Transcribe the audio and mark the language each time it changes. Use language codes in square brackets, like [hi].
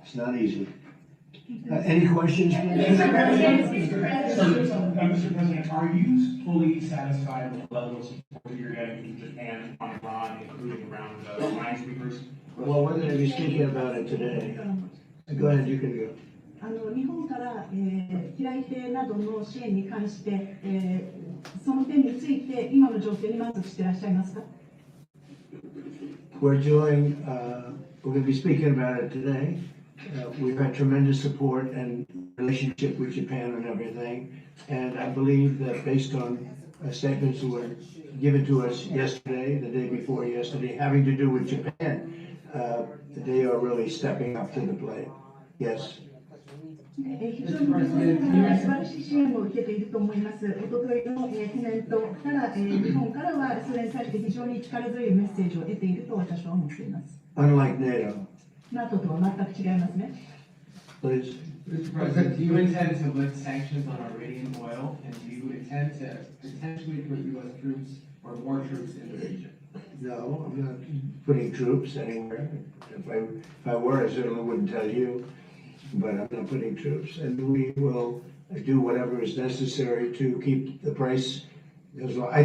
[en] It's not easy. Any questions? Mr. President, are you fully satisfied with the level of support that you're getting from Japan on Iran, including around the minesweepers? Well, we're going to be speaking about it today. Go ahead, you can go. [ja] 日本から、平井邸などの支援に関して、その点について今の状況に満足していらっしゃいますか？ [en] We're going to be speaking about it today. We've had tremendous support and relationship with Japan and everything. And I believe that based on statements that were given to us yesterday, the day before yesterday, having to do with Japan, they are really stepping up to the plate. Yes. [ja] 非常に素晴らしい支援を受けていると思います。おとといのコメントから、日本からはそれに対して非常に力強いメッセージを得ていると私は思っています。 [en] Unlike NATO. [ja] NATO とは全く違いますね。 [en] Please. Mr. President, do you intend to lift sanctions on Iranian oil, and do you intend to potentially put U.S. troops or more troops in the region? No, I'm not putting troops anywhere. If I were, I certainly wouldn't tell you. But I'm not putting troops, and we will do whatever is necessary to keep the price as well.